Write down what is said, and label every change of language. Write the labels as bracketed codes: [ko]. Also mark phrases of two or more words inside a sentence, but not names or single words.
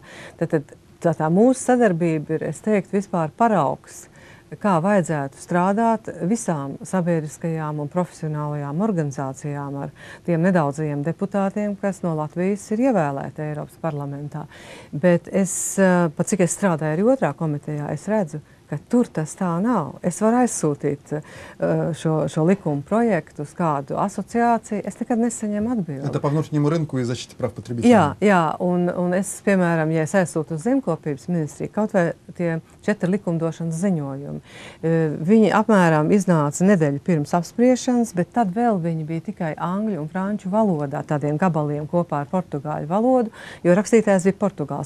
[lv] Tad tā mūsu sadarbība ir, es teiktu, vispār paraugs, kā vajadzētu strādāt visām sabiedriskajām un profesionālajām organizācijām ar tiem nedaudzajiem deputātiem, kas no Latvijas ir ievēlēti Eiropas parlamentā. Bet pat cik es strādāju arī otrā komitejā, es redzu, ka tur tas tā nav. Es varu aizsūtīt šo likumu projektu uz kādu asociāciju, es nekad nesaņemu atbildi. [ru] Это по внутреннему рынку и защите прав потребителей. [lv] Jā, un es, piemēram, ja es aizsūtu uz zemkopības ministriju, kaut vai tie 4 likumdošanas ziņojumi, viņi apmēram iznāca nedēļu pirms apspriešanas, bet tad vēl viņi bija tikai angļu un franču valodā, tādiem gabaliem kopā ar portugāļu valodu, jo rakstītājs bija Portugāls.